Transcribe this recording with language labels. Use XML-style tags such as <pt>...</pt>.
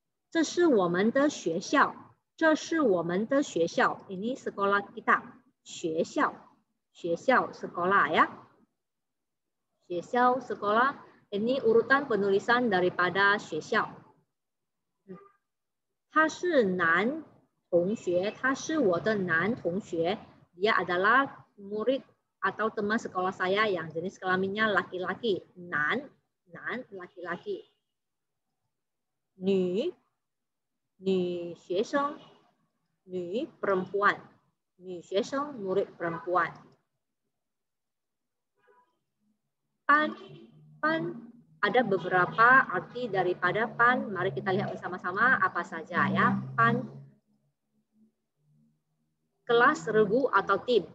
<zh>这是我们的学校，这是我们的学校。</zh> <id>Ini sekolah kita. 学校 sekolah ya. 学校 sekolah. Ini urutan penulisan daripada 学校。</id> <zh>他是男同学，他是我的男同学。</zh> <id>Dia adalah murid atau teman sekolah saya yang jenis kelaminnya laki-laki. 男 laki-laki.</id> <zh>女 学生 女 perempuan.</zh> <id>女学生 murid perempuan. 班 ada beberapa arti daripada pan. Mari kita lihat bersama-sama apa saja ya. Pan, kelas regu atau tim.</id>